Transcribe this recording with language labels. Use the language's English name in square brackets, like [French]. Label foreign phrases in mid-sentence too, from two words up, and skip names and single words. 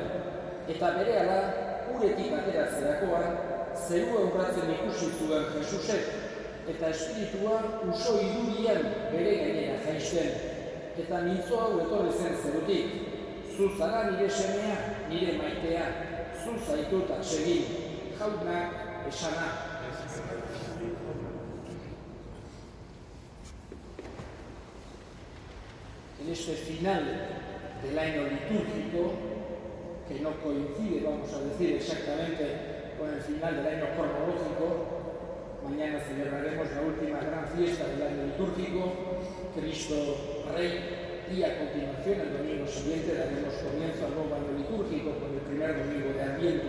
[Basque] Eta berehala, uretik ateratzerakoan, zerua urratzen ikusi zuen Jesusek, eta espiritua uso idurian bere gainera jaisten. Eta mintzo hau etorri zen zerutik. Zu zara nire semea, nire maitea, zu zaitut atsegin, jaunak esana. [Spanish] En este final del año litúrgico, que no coincide, vamos a decir, exactamente con el final del año cronológico, mañana celebraremos la última gran fiesta del año litúrgico, Cristo Rey, y a continuación, el domingo siguiente, daremos comienzo al nuevo año litúrgico con el primer domingo de Adviento.